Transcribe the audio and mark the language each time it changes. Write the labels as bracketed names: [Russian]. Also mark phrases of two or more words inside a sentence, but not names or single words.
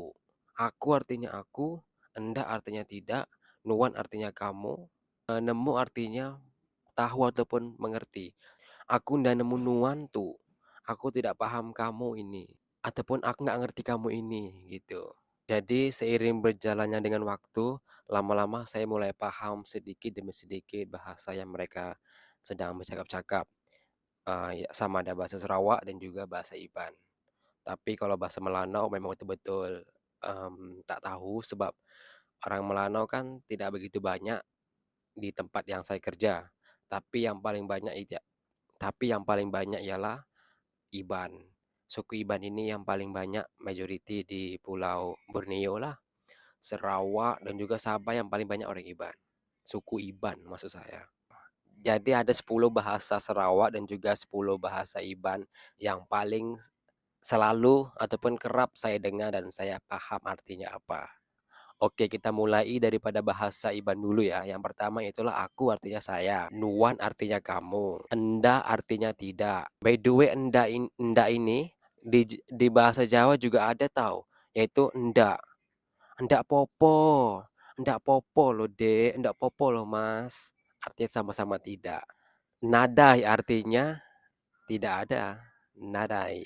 [Indonesian] Aku artinya aku, enda artinya tidak, nuan artinya kamu, nemu artinya tahu ataupun mengerti. [Iban] Aku ndak nemu nuan tuh. [Indonesian] Aku tidak paham kamu ini. Ataupun aku nggak ngerti kamu ini gitu. Jadi seiring berjalannya dengan waktu, lama-lama saya mulai paham sedikit demi sedikit bahasa yang mereka sedang bercakap-cakap. Ya, sama ada bahasa Sarawak dan juga bahasa Iban. Tapi kalau bahasa Melanau memang betul-betul tak tahu sebab orang Melanau kan tidak begitu banyak di tempat yang saya kerja. Tapi yang paling banyak itu tapi yang paling banyak ialah Iban. Suku Iban ini yang paling banyak majority di Pulau Borneo lah, Sarawak dan juga Sabah yang paling banyak orang Iban. Suku Iban maksud saya. Jadi ada 10 bahasa Sarawak dan juga 10 bahasa Iban yang paling selalu ataupun kerap saya dengar dan saya paham artinya apa. Oke, kita mulai daripada bahasa Iban dulu ya. Yang pertama itulah aku artinya saya, nuan artinya kamu, enda artinya tidak. [English] By the way, [Indonesian] enda ini di bahasa Jawa juga ada tahu, yaitu enda. [Javanese] Endak popo, endak popo loh dek, endak popo loh mas. [Indonesian] Artinya sama-sama tidak. Nadai artinya tidak ada. Nadai.